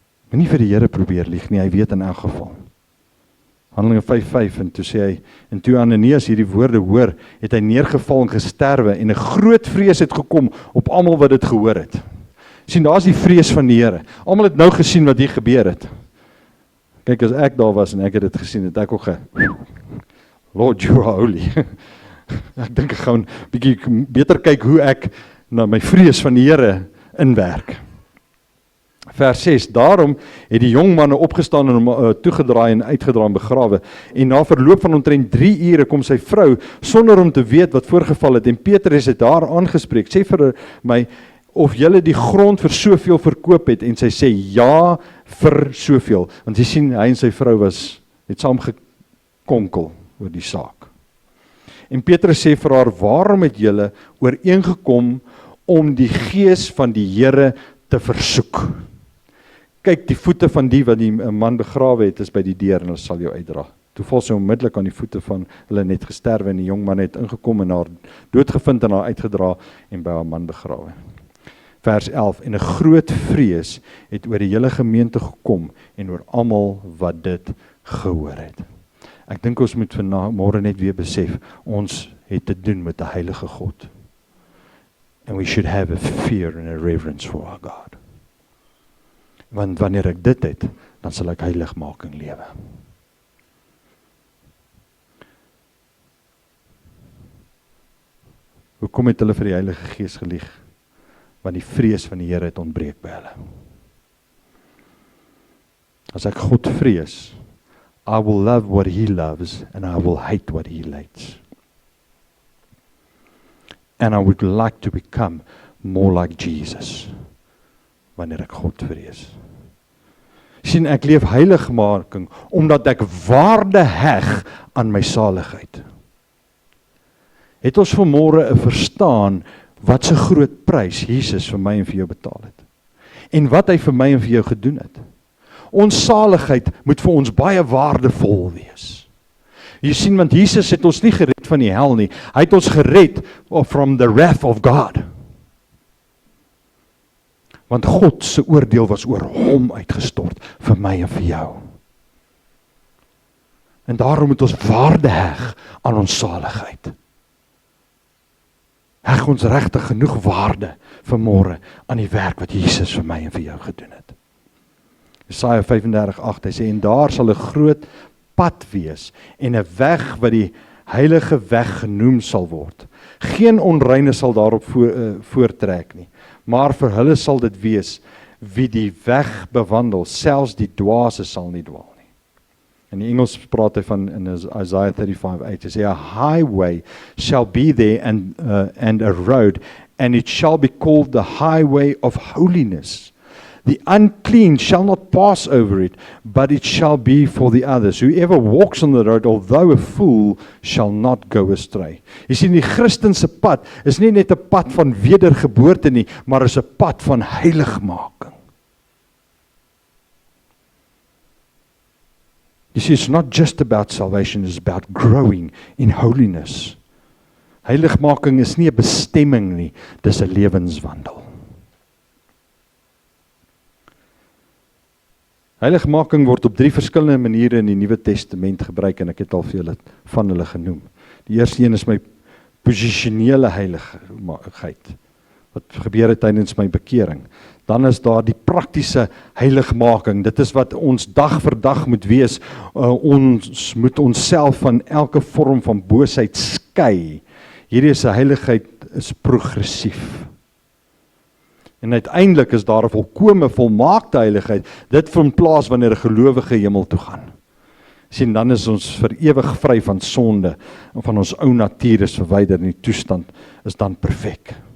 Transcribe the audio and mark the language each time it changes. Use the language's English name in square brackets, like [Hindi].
[Afrikaans] Moenie vir die Here probeer lieg nie, hy weet in elk geval. Handelinge 5:5 en toe sê hy, en toe Ananias hierdie woorde hoor, het hy neergeval en gesterwe en 'n groot vrees het gekom op almal wat dit gehoor het. Sien, daar is die vrees van die Here. Almal het nou gesien wat hier gebeur het. Kyk, as ek daar was en ek het dit gesien, het ek ook [English] Lord, you are holy. [Afrikaans] Ek dink ek gaan bietjie beter kyk hoe ek na my vrees van die Here inwerk. Vers 6, daarom het die jong manne opgestaan en hom toegedraai en uitgedraai en begrawe. En na verloop van omtrent 3 ure kom sy vrou, sonder om te weet wat voorgeval het. En Petrus het haar aangespreek, sê vir my, of julle die grond vir soveel verkoop het, en sy sê, ja, vir soveel. Want jy sien, hy en sy vrou het saam gekonkel oor die saak. En Petrus sê vir haar, waarom het julle ooreengekom om die gees van die Here te versoek? Kyk, die voete van die wat die man begrawe het, is by die deur en hulle sal jou uitdra. Toe val sy onmiddellik aan die voete van hulle net gesterwe en die jong man het ingekom en haar doodgevind en haar uitgedra en by haar man begrawe. Vers 11, en 'n groot vrees het oor die hele gemeente gekom en oor almal wat dit gehoor het. Ek dink ons moet vanmôre net weer besef, ons het te doen met 'n heilige God. [English] And we should have a fear and a reverence for our God. [Afrikaans] Want wanneer ek dit het, dan sal ek heiligmaking lewe. Hoekom het hulle vir die Heilige Gees gelieg? Want die vrees van die Here het ontbreek by hulle. As ek God vrees, [English] I will love what He loves and I will hate what He hates. And I would like to become more like Jesus, [Afrikaans] wanneer ek God vrees. Sien, ek leef heiligmaking, omdat ek waarde heg aan my saligheid. Het ons vanmôre 'n verstaan, wat se groot prys Jesus vir my en vir jou betaal het. En wat hy vir my en vir jou gedoen het. Ons saligheid moet vir ons baie waardevol wees. Jy sien, want Jesus het ons nie gered van die hel nie. Hy het ons gered [English] from the wrath of God. [Afrikaans] Want God se oordeel was oor hom uitgestort vir my en vir jou. En daarom moet ons waarde heg aan ons saligheid. Heg ons regtig genoeg waarde vanmôre aan die werk wat Jesus vir my en vir jou gedoen het. Jesaja 35:8, hy sê, en daar sal 'n groot pad wees en 'n weg wat die heilige weg genoem sal word. Geen onreine sal daarop voortrek nie, maar vir hulle sal dit wees wie die weg bewandel, selfs die dwaase sal nie dwaal nie. In die Engels praat hy van in Isaiah 35:8, hy sê, [English] a highway shall be there and a road, and it shall be called the highway of holiness. The unclean shall not pass over it, but it shall be for the others. Whoever walks on the road, although a fool, shall not go astray. [Afrikaans] Jy sien, die Christense pad is nie net 'n pad van wedergeboorte nie, maar is 'n pad van heiligmaking. [English] You see, it's not just about salvation, it's about growing in holiness. [Afrikaans] Heiligmaking is nie 'n bestemming nie, dis 'n lewenswandel. Heiligmaking word op 3 verskillende maniere in die Nuwe Testament gebruik en ek het al vir julle van hulle genoem. Die eerste een is my posisionele heiligheid, wat gebeur het tydens my bekering. Dan is daar die praktiese heiligmaking. Dit is wat ons dag vir dag moet wees. Ons moet onsself van elke vorm van boosheid skei. Hierdie is 'n heiligheid, is progressief. En uiteindelik is daar 'n volkome volmaakte heiligheid. Dit vind plaas wanneer 'n gelowige hemel toe gaan. Sien, dan is ons vir ewig vry van sonde en van ons ou natuur is verwyder en die toestand is dan perfek.